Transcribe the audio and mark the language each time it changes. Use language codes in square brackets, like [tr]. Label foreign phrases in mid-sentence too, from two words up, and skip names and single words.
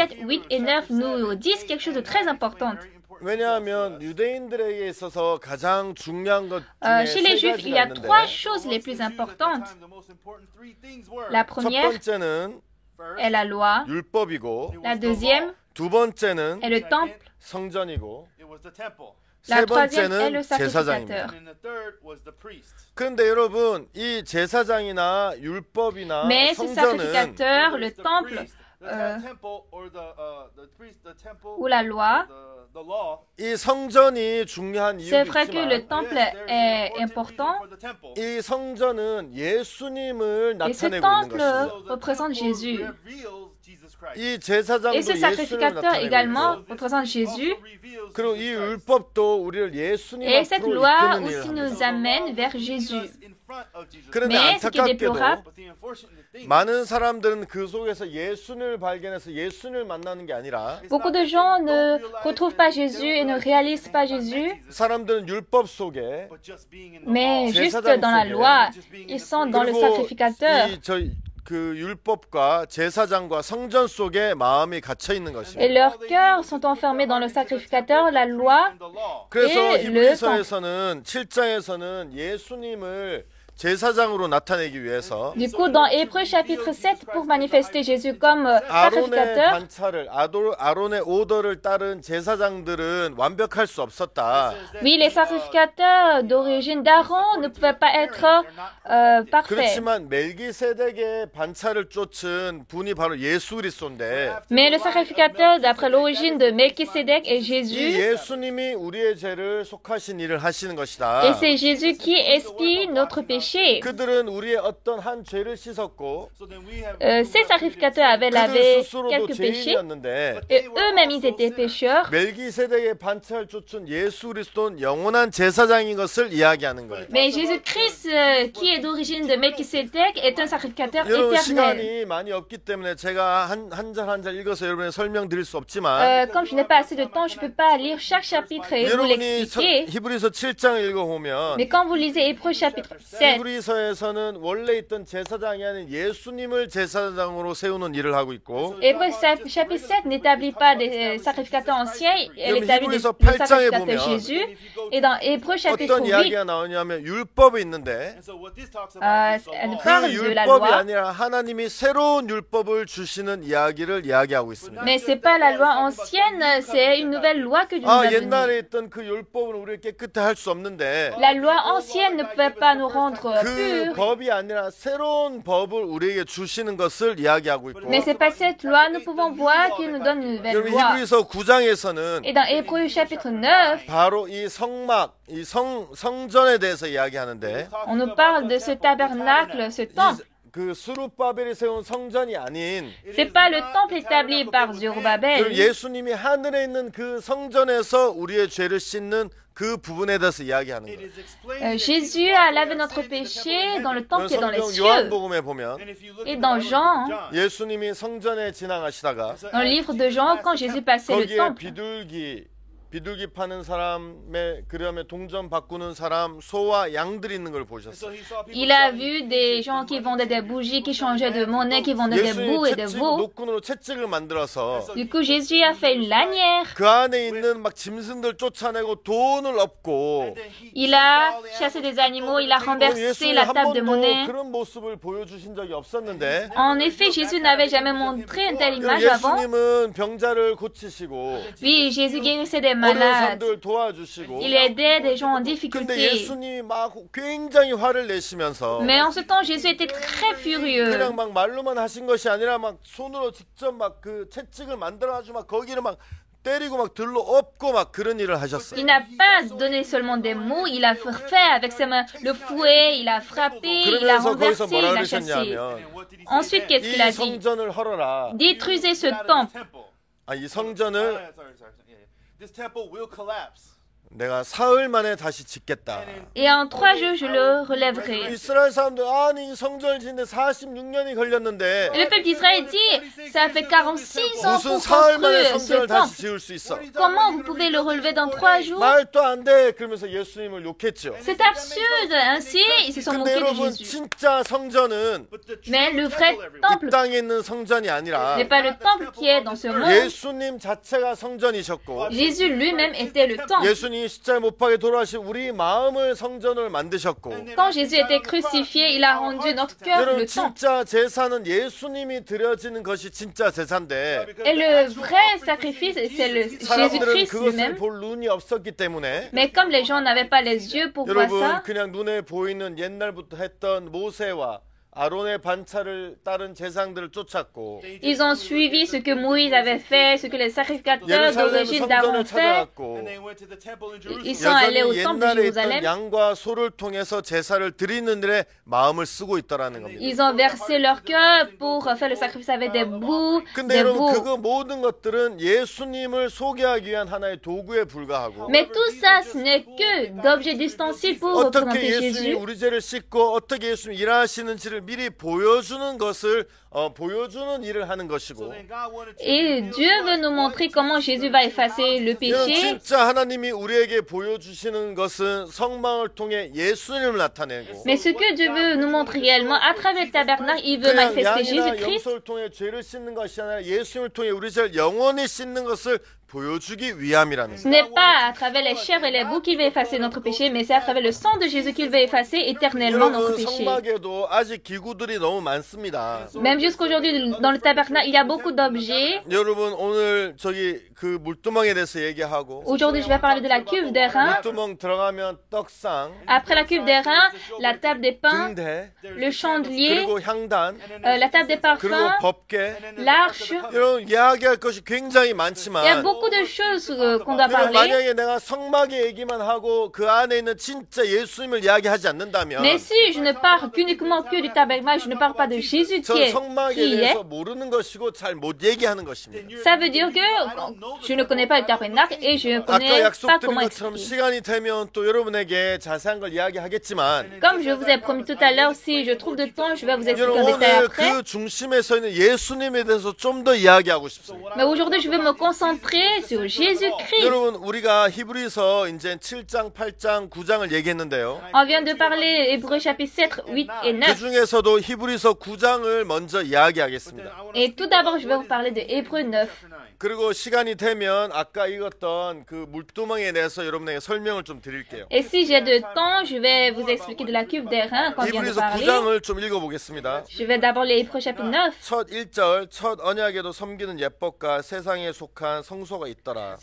[fr] 7, 8 et 9 nous disent quelque chose de très important. [ko] 왜냐하면 유대인들에게 있어서 가장 중요한 것 [fr] Chez [ko] 중에 [fr] les [ko] 세 [fr] Juifs, il y [ko] 가지가 [fr] a [ko] 있는데 [fr] trois choses les plus importantes. La [ko] 첫 [fr] première [ko] 번째는 [fr] est la loi. [ko] 율법이고 [fr] La deuxième [ko] 두 번째는 [fr] est le temple. [ko] 성전이고 [fr] La [ko] 세 [fr] troisième est [ko] 번째는 [fr] le [ko] 제사장입니다. [fr] sacrificateur. [ko] 그런데 여러분 이 제사장이나 율법이나 [fr] Mais ce [ko] 성전은 [fr] sacrificateur, le temple ou la loi, [ko] 이 성전이 중요한 [fr] c'est [ko] 이유도 [fr] vrai que le [ko] 있지만 [fr] temple est important [ko] 이 성전은 예수님을 [fr] et ce [ko] 나타내고 있는 [fr] temple [ko] 것입니다. [fr] représente Jésus. [ko] 이 제사장도 [fr] Et ce [ko] 예수님을 [fr] sacrificateur [ko] 나타내고 [fr] également [ko] 있고 [fr] représente Jésus. [ko] 그리고 이 율법도 우리를 예수님 [fr] Et cette [ko] 앞으로 [fr] loi [ko] 이끄는 일을 [fr] aussi [ko] 합니다. [fr] nous amène vers Jésus. [ko] 그런데 [fr] Mais ce qui est [ko] 안타깝게도 [fr] déplorable, [ko] 많은 사람들은 그 속에서 예수님을 발견해서 예수님을 만나는 게 아니라 [fr] beaucoup de gens ne retrouvent pas Jésus et ne réalisent pas Jésus, [ko] 사람들은 율법 속에 [fr] mais juste dans la loi, ils sont dans le sacrificateur. [ko] 그 율법과 제사장과 성전 속에 마음이 갇혀 있는 [fr] Et [ko] 것입니다. [fr] leurs cœurs sont enfermés dans le sacrificateur, la loi. [ko] 그래서 예, le 히브리서에서는 7장에서는 예수님을 제사장으로 나타내기 위해서 [fr] Du coup, dans Hébreux chapitre 7, pour manifester Jésus comme [ko] 아론의 [fr] sacrificateur, [ko] 반차를 아론의 오더를 따른 제사장들은 완벽할 수 없었다. [fr] oui, les sacrificateurs d'origine d'Aaron ne pouvaient pas être parfaits. [ko] 그렇지만 멜기세덱의 반차를 쫓은 분이 바로 예수 그리스도인데 [fr] Mais le sacrificateur, d'après l'origine de Melchisédek, est [ko] 이 [fr] Jésus. [ko] 예수님이 우리의 죄를 속하신 일을 하시는 것이다. [fr] Et c'est Jésus qui expie notre péché. [ko] 그들은 우리의 어떤 한 죄를 씻었고 [fr] Ces sacrificateurs avaient [ko] 그들 [fr] lavé [ko] 스스로도 [fr] quelques péchés. [ko] 죄인이었는데 [fr] Et eux-mêmes, ils étaient pécheurs. [ko] 멜기세덱의 반차를 쫓은 예수 그리스도는 영원한 제사장인 것을 이야기하는 거예요. [fr] Mais Jésus-Christ, qui est d'origine de Melchisédek, est un sacrificateur [ko] 여러분 [fr] éternel. [ko] 시간이 많이 없기 때문에 제가 한 절 한 절 읽어서 여러분에 설명드릴 수 없지만 [fr] Comme je n'ai pas assez de temps, je ne peux pas lire chaque chapitre et vous [ko] 여러분이 [fr] l'expliquer. [ko] 히브리서 7장을 읽어보면 [fr] Mais quand vous lisez Hébreux chapitre 7, [ko] 히브리서에서는 원래 있던 제사장이 아닌 예수님을 제사장으로 세우는 일을 하고 있고 [fr] Hébreux chapitre 7 n'établit pas des sacrificateurs anciens, elle [ko] 여러분, [fr] établit [ko] 히브리서 [fr] le [ko] 8장에 [fr] sacrificateur [ko] 보면 [fr] Jésus. Et dans Hébreux chapitre [ko] 어떤 [fr] 8, [ko] 이야기가 나오냐면 율법이 있는데 [fr] elle [ko] 그 [fr] parle de la [ko] 율법이 [fr] loi. [ko] 아니라 하나님이 새로운 율법을 주시는 이야기를 이야기하고 있습니다. [fr] Mais c'est pas la loi ancienne, c'est une nouvelle loi que Dieu nous a donnée. [ko] 옛날에 있던 그 율법은 우리를 깨끗해 할 수 없는데 [fr] La loi ancienne ne pouvait pas nous rendre [ko] 그 [fr] purs. [ko] 법이 아니라 새로운 법을 우리에게 주시는 것을 이야기하고 있고 [fr] Mais c'est pas cette loi, nous pouvons voir qu'il nous donne une nouvelle [ko] 여러분 [fr] loi. [ko] 히브리서 9장에서는 [fr] Et dans Hébreux chapitre 9, [ko] 바로 이 성막, 이 성전에 대해서 이야기하는데 [fr] on nous parle de ce tabernacle, ce temple. [ko] 그 스룹바벨이 세운 성전이 아닌 [fr] C'est pas le temple établi par [ko] 그리고 [fr] Zorobabel. [ko] 예수님이 하늘에 있는 그 성전에서 우리의 죄를 씻는 그 부분에 대해서 이야기하는 거예요. [fr] Jésus a lavé notre péché dans le temple qui est dans les [ko] 성경 [fr] cieux. [ko] 요한복음에 보면 [fr] Et dans Jean, [ko] 예수님이 성전에 지나가시다가 [fr] dans le livre de Jean, quand Jésus passait le [ko] 거기에 [fr] temple, [ko] 비둘기 파는 사람의 그다음에 동전 바꾸는 사람, 소와 양들이 있는 걸 보셨어요. [fr] il a vu des gens qui vendaient des bougies, qui changeaient de monnaie, qui vendaient des bouts [ko] 예수님이 [fr] et des [ko] 채찍, [fr] veaux. [ko] 노끈으로 채찍을 만들어서 [fr] Du coup, Jésus a fait une lanière. [ko] 그 안에 있는 막 짐승들 쫓아내고 돈을 엎고 [fr] Il a chassé des animaux, il a renversé [ko] 예수님 [fr] la [ko] 한 [fr] table de [ko] 번도 [fr] monnaie. [ko] 그런 모습을 보여주신 적이 없었는데 [fr] En effet, Jésus n'avait jamais montré une telle image avant. [ko] 예수님은 병자를 고치시고 [fr] Oui, Jésus guérissait des [ko] 어려운 [fr] malades. [ko] 사람들 도와주시고 [fr] Il aidait des gens en [ko] 근데 [fr] difficulté. [ko] 예수님이 막 굉장히 화를 내시면서 [fr] Mais en ce temps, Jésus était très furieux. [ko] 그냥 막 말로만 하신 것이 아니라 막 손으로 직접 막 그 채찍을 만들어가지고 막 거기를 막 때리고 막 들로 엎고 막 그런 일을 하셨어요. [fr] Il n'a pas donné seulement des mots, il a fait avec ses mains le fouet, il a frappé, il a [ko] 그러면서 거기서 [fr] renversé, [ko] 뭐라 [fr] il a chassé. [ko] 그러셨냐면 [fr] Ensuite, qu'est-ce qu'il [ko] 이 [fr] a dit? [ko] 성전을 헐어라. [fr] Détruisez ce temple. [ko] 이 성전을 [en] This temple will collapse. [ko] 내가 사흘 만에 다시 짓겠다. [fr] Et en 3 jours, je le relèverai. [ko] 이스라엘 사람들 아니 이 성전을 짓는데 46년이 걸렸는데 [fr] Et le peuple d'Israël dit, ça fait 46 ans [ko] 무슨 [fr] pour [ko] 사흘 만에 [fr] construire ce [ko] 성전을 다시 [fr] temple. [ko] 지을 수 있어? [fr] Comment vous pouvez le relever dans 3 jours? [ko] 말도 안 돼. 그러면서 예수님을 욕했죠. [fr] C'est absurde. Ainsi, ils se sont [ko] 근데 [fr] moqués de [ko] 여러분 [fr] Jésus. [ko] 진짜 성전은 [fr] Mais le vrai [ko] 이 [fr] temple [ko] 땅에 있는 성전이 아니라 [fr] n'est pas le temple qui est dans ce monde. [ko] 예수님 자체가 성전이셨고 [fr] Jésus lui-même était le temple. [ko] 예수님이 십자가에 못 박에 돌아가신 우리 마음을 성전을 만드셨고 [fr] Quand Jésus était crucifié, il a rendu notre cœur [ko] 여러분 [fr] le temple. [ko] 진짜 제사는 예수님이 드려지는 것이 진짜 제사인데 [fr] Et le vrai sacrifice, c'est le [ko] 사람들은 [fr] Jésus-Christ [ko] 그것을 [fr] lui-même. [ko] 볼 눈이 없었기 때문에 [fr] Mais comme les gens n'avaient pas les yeux pour voir [ko] 여러분 [fr] ça, [ko] 그냥 눈에 보이는 옛날부터 했던 모세와 아론의 반차를 따른 제사장들을 쫓았고 [fr] ils ont suivi ce que Moïse avait fait, ce que les sacrificateurs [ko] 예루살렘 [fr] d'origine d'Aaron [ko] 성전을 [fr] fait. [ko] 찾아갔고 [en] And they went to the temple in [fr] Ils [en] Jerusalem. [fr] sont allés au [ko] 여전히 [fr] temple de [ko] 옛날에 있던 [fr] Jérusalem. [ko] 양과 소를 통해서 제사를 드리는 일에 마음을 쓰고 있다라는 겁니다. [fr] Ils ont versé leur cœur pour faire le sacrifice avec des bouts, [ko] 근데 [fr] des [ko] 여러분 [fr] veaux. [ko] 그거 모든 것들은 예수님을 소개하기 위한 하나의 도구에 불과하고 [fr] Mais tout ça, ce n'est que d'objets d'ustensiles pour [ko] 어떻게 [fr] représenter [ko] 예수님이 [fr] Jésus. [ko] 우리 죄를 씻고 어떻게 예수님이 일하시는지를 미리 보여주는 것을 보여주는 일을 하는 것이고 [en] Then God wanted to [fr] Et Dieu veut nous montrer comment Jésus va effacer le [ko] 여러분 [fr] péché. [ko] 진짜 하나님이 우리에게 보여주시는 것은 성막을 통해 예수님을 나타내고 [fr] Mais ce que Dieu veut nous montrer réellement, à travers le tabernacle, il veut [ko] 그냥 [fr] manifester [ko] 양이나 [fr] Jésus-Christ. [ko] 염소를 통해 죄를 씻는 것이 아니라 예수님을 통해 우리 죄를 영원히 씻는 것을 보여주기 위함이라는 [fr] Ce [ko] 거예요. [fr] n'est pas à travers les chèvres et les boucs qu'il veut effacer notre péché, mais c'est à travers le sang de Jésus qu'il veut effacer éternellement notre [ko] 여러분 [fr] péché. [ko] 성막에도 아직 기구들이 너무 많습니다. [fr] Même jusqu'aujourd'hui, dans le tabernacle, il y a beaucoup d'objets. [ko] 여러분 오늘 저기 그 물두멍에 대해서 얘기하고 [fr] Aujourd'hui, je vais parler de la cuve d'airain. [ko] 물두멍 들어가면 떡상, [fr] Après la cuve d'airain, la table des pains, [ko] 등대, [fr] le chandelier, [ko] 그리고 향단, [fr] la table des [ko] 그리고 [fr] parfums, [ko] 법궤. [fr] l'arche. [ko] 여러분 이야기할 것이 굉장히 [fr] Il y a [ko] 많지만 [fr] beaucoup de choses qu'on doit [ko] 여러분 [fr] parler. [ko] 만약에 내가 성막의 얘기만 하고 그 안에 있는 진짜 예수님을 이야기하지 않는다면 [fr] Mais si je ne parle qu'uniquement que du tabernacle, je ne parle pas de Jésus [ko] 전 성막에 [fr] qui est, [ko] 대해서 모르는 것이고 잘 못 얘기하는 것입니다. [fr] ça veut dire que je ne connais pas le tabernacle et je ne [ko] 아까 [fr] connais pas [ko] 약속드린 [fr] comment [ko] 것처럼 [fr] expliquer. [ko] 시간이 되면 또 여러분에게 자세한 걸 이야기하겠지만 [fr] Comme je vous ai promis tout à l'heure, si je trouve de temps, je vais vous expliquer [ko] 여러분 [fr] en détail [ko] 오늘 [fr] après. [ko] 그 중심에 서 있는 예수님에 대해서 좀 더 이야기하고 싶습니다. [fr] Mais aujourd'hui, je vais me concentrer sur Jésus-Christ. [ko] 여러분 우리가 히브리서 이제 7장, 8장, 9장을 얘기했는데요. [fr] On vient de parler Hébreux chapitre 7, 8 et [ko] 그 [fr] 9. [ko] 중에서도 히브리서 9장을 먼저 이야기하겠습니다. [fr] Et tout d'abord, je vais vous parler de Hébreux 9. [ko] 그리고 시간이 되면 아까 읽었던 그 물두멍에 대해서 여러분에게 설명을 좀 드릴게요. [fr] Et si j'ai de temps, je vais vous expliquer de la cuve d'airain qu'on vient de [ko] 히브리서 [fr] parler. [ko] 9장을 좀 읽어보겠습니다. [fr] Je vais d'abord lire Hébreux chapitre 9. [ko] 첫 1절 첫 언약에도 섬기는 예법과 세상에 속한 성소가 있더라.